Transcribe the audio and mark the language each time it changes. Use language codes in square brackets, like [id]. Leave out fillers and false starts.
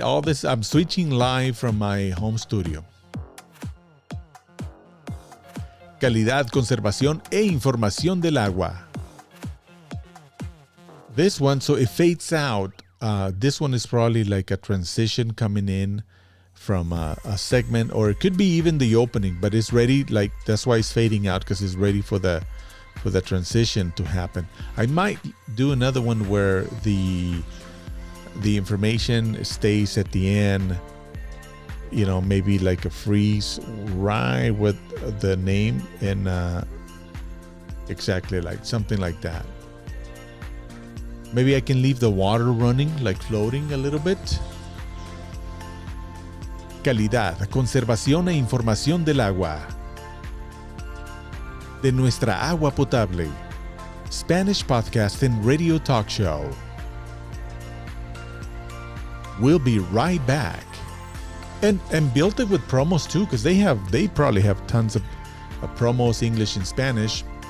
[en] All this, I'm switching live from my home studio. [es] Calidad, conservación e información del agua. [en] This one, so it fades out. This one is probably like a transition coming in from a segment, or it could be even the opening, but it's ready. Like, that's why it's fading out, because it's ready for the transition to happen. I might do another one where the information stays at the end, maybe like a freeze right with the name, and exactly like something like that. Maybe I can leave the water running, like floating a little bit. [es] Calidad, conservación e información del agua. De nuestra agua potable. [en] Spanish podcast and radio talk show. We'll be right back. And built it with promos too, because they probably have tons of promos, English and Spanish.